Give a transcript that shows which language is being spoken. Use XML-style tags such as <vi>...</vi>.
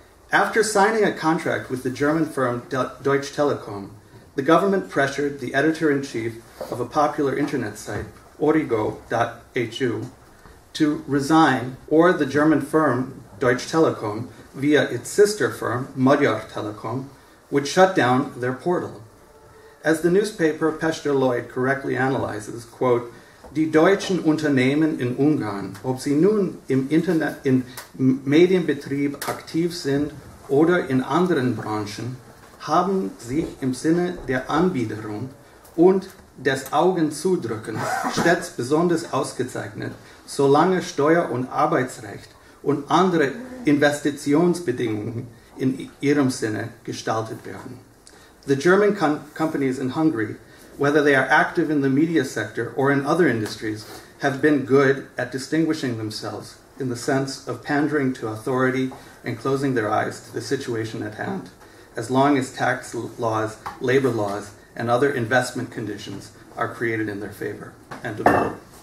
<en>After signing a contract with the German firm Deutsche Telekom, the government pressured the editor-in-chief of a popular internet site, origo.hu, to resign, or the German firm Deutsche Telekom, via its sister firm, Magyar Telekom, would shut down their portal. As the newspaper Péter Lloyd correctly analyzes, quote,</en> <de>"Die deutschen Unternehmen in Ungarn, ob sie nun im Medienbetrieb aktiv sind oder in anderen Branchen, haben sich im Sinne der Anbiederung und des Augenzudrückens stets besonders ausgezeichnet, solange Steuer- und Arbeitsrecht und andere Investitionsbedingungen in ihrem Sinne gestaltet werden."</de> <en>The German companies in Hungary, whether they are active in the media sector or in other industries, have been good at distinguishing themselves in the sense of pandering to authority and closing their eyes to the situation at hand, as long as tax laws, labor laws, and other investment conditions are created in their favor. End of quote.</en>